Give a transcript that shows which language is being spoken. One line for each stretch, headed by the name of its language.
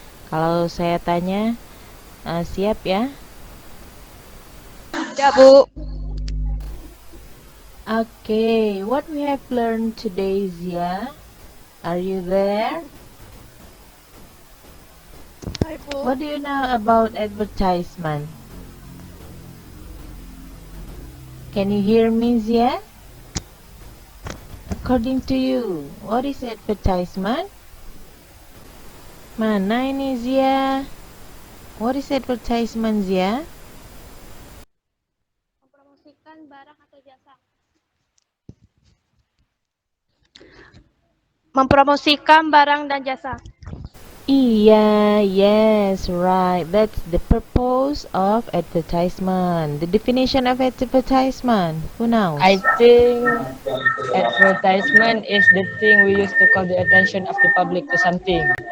Indonesian: Kalau saya tanya, siap ya? Ya, Bu.
English: Okay, what we have learned today, Zia? Are you there?
Indonesian: Hai, Bu.
English: What do you know about advertisement? Can you hear me, Zia? According to you, what is advertisement?
Indonesian: Mana ini
English: Zia? What is advertisement, Zia?
Indonesian: Mempromosikan barang atau jasa. Mempromosikan barang dan jasa.
English: Iya, yes, right. That's the purpose of advertisement. The definition of advertisement. Who knows? I think advertisement is the thing we use to call the attention of the public to something.